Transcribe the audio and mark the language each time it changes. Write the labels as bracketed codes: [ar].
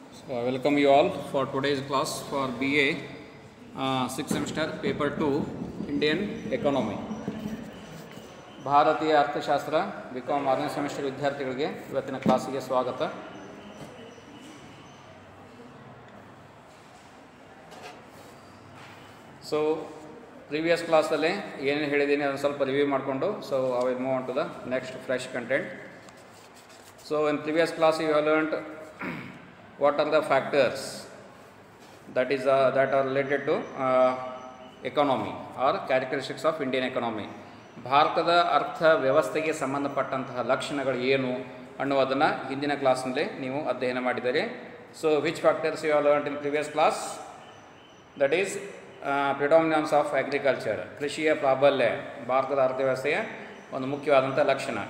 [en] So, I welcome you all for today's class for BA 6th semester paper 2 Indian Economy. [kn] ಭಾರತೀಯ ಅರ್ಥಶಾಸ್ತ್ರ BCom 6ನೇ semester ವಿದ್ಯಾರ್ಥಿಗಳಿಗೆ ಇವತ್ತಿನ ಕ್ಲಾಸಿಗೆ ಸ್ವಾಗತ. [en] so previous [kn] ಕ್ಲಾಸಲ್ಲಿ ಏನೇನು ಹೇಳಿದ್ದೀನಿ ಅದನ್ನು ಸ್ವಲ್ಪ ರಿವ್ಯೂ ಮಾಡಿಕೊಂಡು [en] So I will move on to the next fresh content. So in previous class you have learnt what are the factors that are related to economy or characteristics of Indian economy. [kn] ಭಾರತದ ಅರ್ಥ ವ್ಯವಸ್ಥೆಗೆ ಸಂಬಂಧಪಟ್ಟಂತಹ ಲಕ್ಷಣಗಳು ಏನು ಅನ್ನುವುದನ್ನು ಹಿಂದಿನ ಕ್ಲಾಸ್ನಲ್ಲಿ ನೀವು ಅಧ್ಯಯನ ಮಾಡಿದ್ದೀರಿ. [en] So which factors you have learned in previous class? That is predominance of agriculture, [kn] ಕೃಷಿಯ ಪ್ರಾಬಲ್ಯ ಭಾರತದ ಅರ್ಥವ್ಯವಸ್ಥೆಯ ಒಂದು ಮುಖ್ಯವಾದಂಥ ಲಕ್ಷಣ.